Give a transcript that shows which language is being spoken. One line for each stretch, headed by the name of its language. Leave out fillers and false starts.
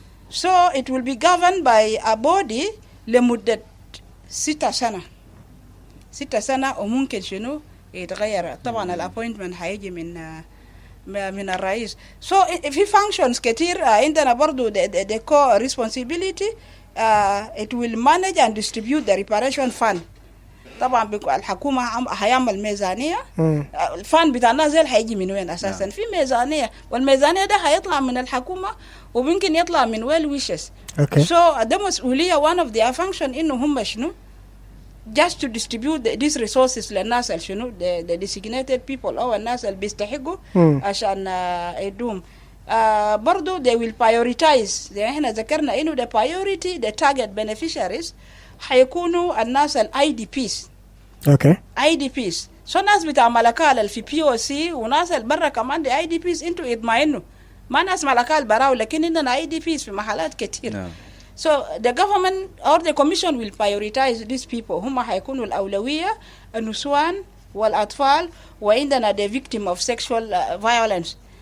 English: So it will be governed by a body
Arabic: لمدة 6 سنة. 6 سنة, وممكن شنو يتغير. طبعا الappointment هيجي من الرئيس.
English: So في functions
Arabic: كتير عندنا برضو
English: the core responsibility. It will manage and distribute the reparation fund.
Arabic: طبعا الحكومة هيعمل ميزانية. الفند بتاع الناس زي هيجي من وين أساسا؟ في ميزانية, والميزانية ده هيطلع من الحكومة وممكن يطلع من
English: well wishes.
Arabic: So ده مسؤولية
English: one of their function
Arabic: إنه هم شنو
English: just to distribute these resources
Arabic: للناس شنو
English: the designated people
Arabic: أو الناس اللي بيستحقوا عشان يدوم.
English: برضو they will prioritize.
Arabic: زي احنا ذكرنا إنه
English: the priority the target beneficiaries
Arabic: حيكونوا الناس ال IDPs.
English: IDPs.
Arabic: So ناس بتاع ملكال في POC وناس البرة كمان the IDPs انتوا يضمعينوا. ما ناس ملكال براو, لكن عندنا IDPs في محلات كتير.
English: So the government or the commission will prioritize these people.
Arabic: هم حيكونوا الأولوية النسوان والأطفال, وعندنا
English: the victim of sexual violence.